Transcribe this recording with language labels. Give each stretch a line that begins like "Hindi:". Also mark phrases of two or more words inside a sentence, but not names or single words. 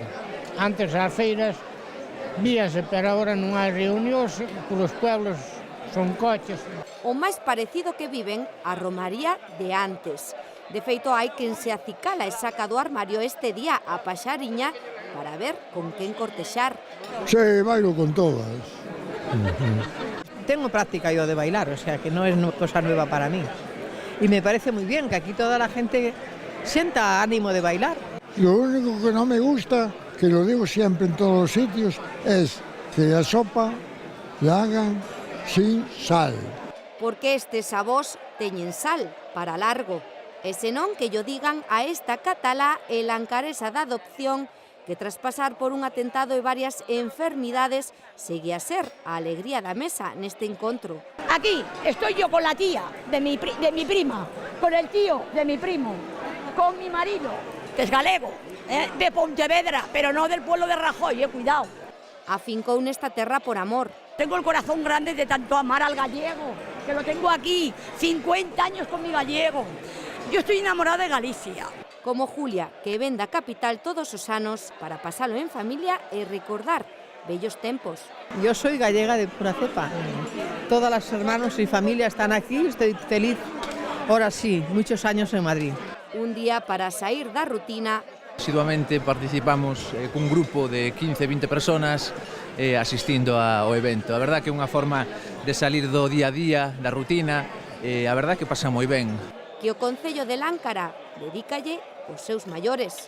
Galician: Antes as feiras víase, pero agora non hai reunións polos pueblos, son coches. O máis parecido que viven a romaría de antes. De feito, hai quen se acicala e saca do armario este día a paxariña para ver con quen cortexar.
Spanish: Sí, bailo con todas. Tengo práctica yo de bailar, o sea que no es cosa nueva para mí. Y me parece muy bien que aquí toda la gente sienta ánimo de bailar. Lo único que no me gusta, que lo digo siempre en todos los sitios, es que la sopa la hagan sin sal.
Galician: Porque estes avós teñen sal para largo. E senón que yo digan a esta catalá e lancaresa da adopción que tras pasar por un atentado e varias enfermidades segue a ser a alegría da mesa neste encontro.
Spanish: Aquí estoy yo con la tía de mi prima, con el tío de mi primo, con mi marido, que es galego, de Pontevedra, pero no del pueblo de Rajoy, cuidado.
Galician: Afincou nesta terra por amor.
Spanish: Tengo el corazón grande de tanto amar al gallego, que lo tengo aquí, 50 años con mi gallego. Yo estoy enamorada de Galicia.
Galician: Como Julia, que ven da capital todos os anos para pasalo en familia e recordar bellos tempos.
Spanish: Yo soy gallega de pura cepa. Todas las hermanos y familia están aquí, estoy feliz. Ahora sí, muchos años en Madrid.
Galician: Un día para sair da rutina. Asiduamente participamos cun grupo de 15-20 personas asistindo ao evento. A verdad que é unha forma de salir do día a día, da rutina, a verdad que pasa moi ben. Que o Concello de Láncara dedícalle os seus maiores.